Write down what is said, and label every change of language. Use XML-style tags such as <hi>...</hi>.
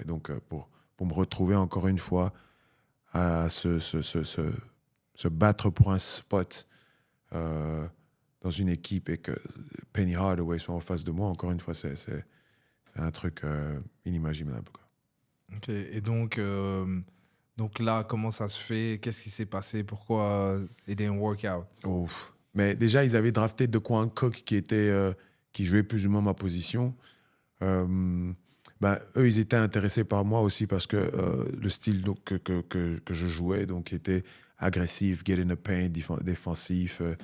<fr>Et donc, pour me retrouver encore une fois à se battre pour un spot dans une équipe et que Penny Hardaway soit en face de moi, encore une fois, c'est un truc inimaginable, quoi. Ok. Et donc là, comment ça se fait? Qu'est-ce qui s'est passé? Pourquoi</fr> <en>it didn't work out?</en> <fr>Mais déjà, ils avaient drafté DeQuan Cook qui jouait plus ou moins ma position. Eux, ils étaient intéressés par moi aussi parce que le style donc, que je jouais donc, était agressif,</fr> <en>get in the paint,</en> <fr>défensif.</fr>